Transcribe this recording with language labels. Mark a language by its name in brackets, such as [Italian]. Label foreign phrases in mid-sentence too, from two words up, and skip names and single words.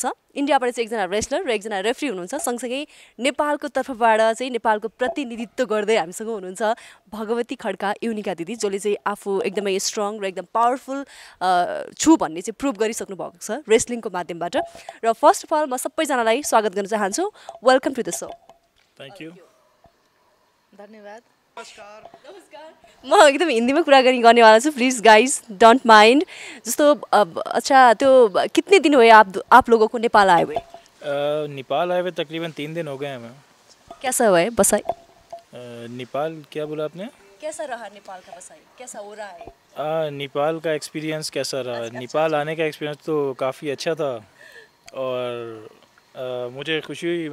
[Nepali] इन्डियाबाट चाहिँ 1 जना रेस्लर र 1 जना रेफ्री हुनुहुन्छ। सँगसँगै नेपालको तर्फबाट चाहिँ नेपालको प्रतिनिधित्व गर्दै हामीसँग हुनुहुन्छ भगवती खड्का युनिका दिदी, जसले चाहिँ आफू एकदमै स्ट्रङ र एकदम पावरफुल छु भन्ने चाहिँ प्रुभ गरिसक्नु भएको छ रेस्लिङको माध्यमबाट। र [English] first of all [Nepali] म सबैजनालाई स्वागत गर्न चाहन्छु। [English] welcome to the show. thank you, [Nepali] धन्यवाद। म एकदम हिन्दीमा कुराकानी गर्नेवाला छु, [English] please guys don't mind. [Hindi] जस्तो अच्छा, तो कितने दिन हुए आप लोगों को नेपाल आए हुए? नेपाल आए हुए तकरीबन 3 दिन हो गए हमें। कैसा हुआ है बसाई? नेपाल क्या बोला आपने? कैसा रहा नेपाल का बसाई, कैसा हो रहा है? नेपाल का एक्सपीरियंस कैसा रहा? नेपाल आने का एक्सपीरियंस तो काफ़ी अच्छा था, और मुझे खुशी हुई।